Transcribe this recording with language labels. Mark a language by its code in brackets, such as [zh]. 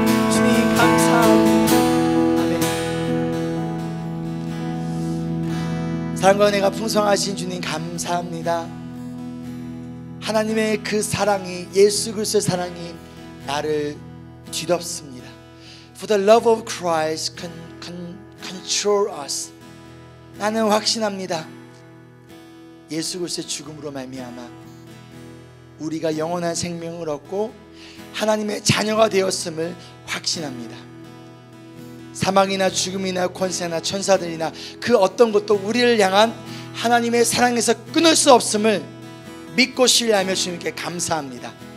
[ko] 주님 감사합니다. 아멘. 사랑과 은혜가 풍성하신 주님 감사합니다. 하나님의 그 사랑이, 예수 그리스도의 사랑이 나를 뒤덮습니다. [en] For the love of Christ control us. [ko] 나는 확신합니다. 예수 그리스도의 죽음으로 말미암아 우리가 영원한 생명을 얻고 하나님의 자녀가 되었음을 확신합니다. 사망이나 죽음이나 권세나 천사들이나 그 어떤 것도 우리를 향한 하나님의 사랑에서 끊을 수 없음을 믿고 신뢰하며 주님께 감사합니다.